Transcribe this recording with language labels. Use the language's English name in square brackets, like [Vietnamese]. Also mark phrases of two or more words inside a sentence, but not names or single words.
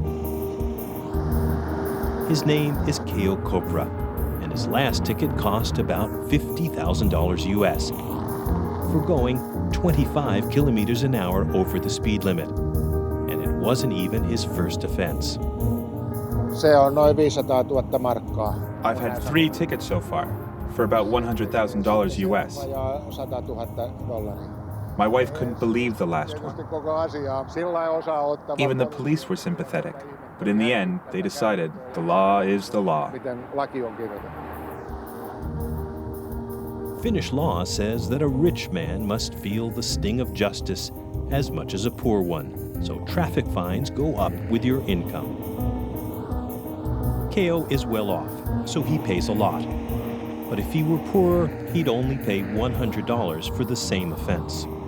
[English] His name is Keo Kopra, and his last ticket cost about $50,000 US for going 25 kilometers an hour over the speed limit. And it wasn't even his first offense. [Finnish] Se on noin 500,000 markkaa. [English] I've had 3 tickets so far, for about $100,000 US. [Finnish] Vajaa $100,000. [English] My wife couldn't believe the last one. [Finnish] Tietysti koko asiaa sillä osaa ottaa. [English] Even the police were sympathetic, but in the end, they decided the law is the law. [Finnish] Miten laki on kirjoitettu. [English] Finnish law says that a rich man must feel the sting of justice as much as a poor one, so traffic fines go up with your income. Keo is well off, so he pays a lot. But if he were poorer, he'd only pay $100 for the same offense.